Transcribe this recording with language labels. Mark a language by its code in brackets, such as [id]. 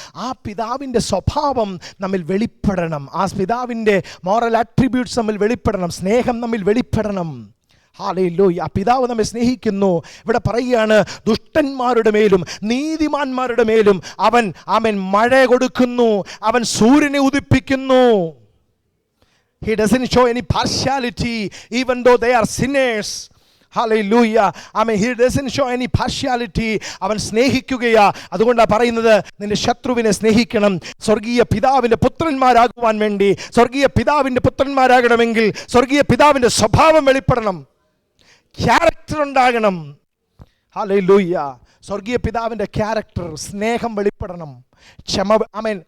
[ml] ആ പിതാവിൻ്റെ സ്വഭാവം നമ്മിൽ വെളിപ്പെടണം. ആ പിതാവിൻ്റെ മോറൽ ആട്രിബ്യൂട്ട്സ് നമ്മിൽ വെളിപ്പെടണം. സ്നേഹം നമ്മിൽ വെളിപ്പെടണം. ഹല്ലേലൂയ. ആ പിതാവ് നമ്മെ സ്നേഹിക്കുന്നു. ഇവിടെ പറയുകയാണ്, ദുഷ്ടന്മാരുടെ മേലും നീതിമാന്മാരുടെ മേലും അവൻ മഴ കൊടുക്കുന്നു, അവൻ സൂര്യനെ ഉദിപ്പിക്കുന്നു. [en] He doesn't show any partiality even though they are sinners. Hallelujah. He doesn't show any partiality. [ml] അവൻ സ്നേഹിക്കുകയാ. അതുകൊണ്ടാണ് പറയുന്നത്, നിന്റെ ശത്രുവിനെ സ്നേഹിക്കണം. സ്വർഗീയ പിതാവിൻ്റെ പുത്രന്മാരാകുവാൻ വേണ്ടി, സ്വർഗീയ പിതാവിൻ്റെ പുത്രന്മാരാകണമെങ്കിൽ സ്വർഗീയ പിതാവിൻ്റെ സ്വഭാവം വെളിപ്പെടണം, ക്യാരക്ടർ ഉണ്ടാകണം. ഹല്ലേലൂയ. സ്വർഗീയ പിതാവിൻ്റെ ക്യാരക്ടർ, സ്നേഹം വെളിപ്പെടണം, ക്ഷമ. ആമേൻ.